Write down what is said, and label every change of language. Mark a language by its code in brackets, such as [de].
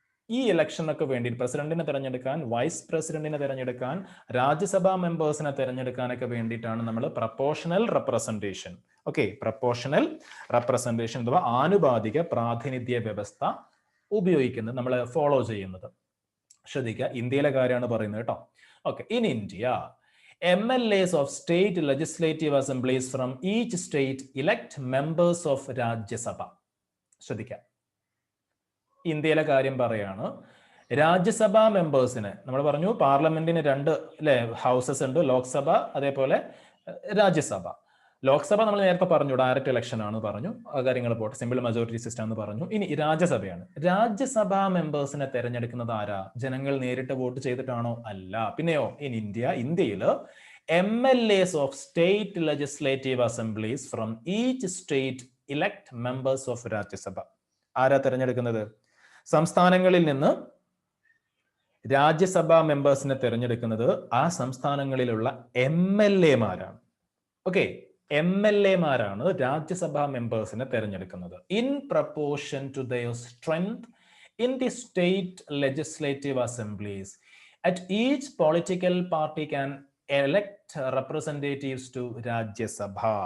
[ml] ഈ ഇലക്ഷനൊക്കെ വേണ്ടി പ്രസിഡന്റിനെ തിരഞ്ഞെടുക്കാൻ, വൈസ് പ്രസിഡന്റിനെ തിരഞ്ഞെടുക്കാൻ, രാജ്യസഭാ മെമ്പേഴ്സിനെ തിരഞ്ഞെടുക്കാനൊക്കെ വേണ്ടിയിട്ടാണ് നമ്മൾ proportional representation, okay, proportional representation അഥവാ ആനുപാതിക പ്രാതിനിധ്യ വ്യവസ്ഥ ഉപയോഗിക്കുന്നത്, നമ്മൾ ഫോളോ ചെയ്യുന്നത്. ശ്രദ്ധിക്കുക, ഇന്ത്യയിലെ കാര്യമാണ് പറയുന്നത് കേട്ടോ. [en] Okay, in India MLAs of state legislative assemblies from each state elect members of Rajya Sabha. [ml] ശ്രദ്ധിക്കാം, ഇന്ത്യയിലെ കാര്യം പറയാണ്. രാജ്യസഭാ മെമ്പേഴ്സിന് നമ്മൾ പറഞ്ഞു പാർലമെന്റിന് രണ്ട് ഹൗസസ് ഉണ്ട്, ലോക്സഭ അതേപോലെ രാജ്യസഭ. ലോക്സഭ നമ്മൾ നേരത്തെ പറഞ്ഞു ഡയറക്റ്റ് ഇലക്ഷൻ ആണ് പറഞ്ഞു, ആ കാര്യങ്ങൾ പോട്ടെ, സിമ്പിൾ മെജോറിറ്റി സിസ്റ്റം എന്ന് പറഞ്ഞു. ഇനി രാജ്യസഭയാണ്. രാജ്യസഭാ മെമ്പേഴ്സിനെ തെരഞ്ഞെടുക്കുന്നത് ആരാ? ജനങ്ങൾ നേരിട്ട് വോട്ട് ചെയ്തിട്ടാണോ? അല്ല. പിന്നെയോ? [en] In ഇന്ത്യയിൽ MLAs of state legislative assemblies from each state elect members of Rajya Sabha. [ml] ആരാ തെരഞ്ഞെടുക്കുന്നത്? സംസ്ഥാനങ്ങളിൽ നിന്ന് രാജ്യസഭാ മെമ്പേഴ്സിനെ തെരഞ്ഞെടുക്കുന്നത് ആ സംസ്ഥാനങ്ങളിലുള്ള MLA-മാരാണ്. ഓക്കെ, MLA-മാരാണ് രാജ്യസഭാ മെമ്പേഴ്സിനെ തെരഞ്ഞെടുക്കുന്നത്. [en] In proportion to their strength in the state legislative assemblies at each political party can elect representatives to Rajya Sabha.